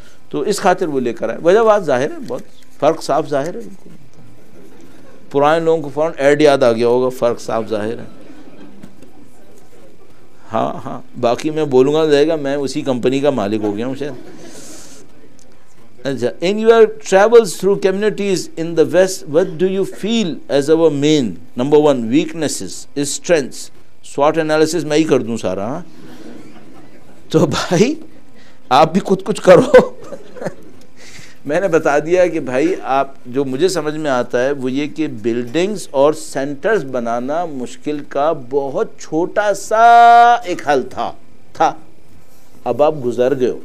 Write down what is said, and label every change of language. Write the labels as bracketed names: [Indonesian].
[Urdu] تو اس خاطر وہ لے کر آئے. وجہ بات ظاہر ہے, بہت فرق صاف ظاہر ہے. پرانے لوگوں کو فوراً ایڈ یاد آ گیا ہوگا, فرق صاف ظاہر ہے. ہاں باقی میں بولوں گا جائے گا میں اسی کمپنی کا مالک ہو گیا ہوں شاید. [English] In your travels through communities in the West, what do you feel as our main number one weaknesses, strengths? [Urdu] SWOT analysis میں ہی کر دوں سارا. تو بھائی آپ بھی کچھ کرو. میں نے بتا دیا کہ بھائی آپ جو مجھے سمجھ میں آتا ہے وہ یہ کہ بلڈنگز اور سینٹرز بنانا مشکل کا بہت چھوٹا سا ایک حل تھا. اب آپ گزر گئے ہو.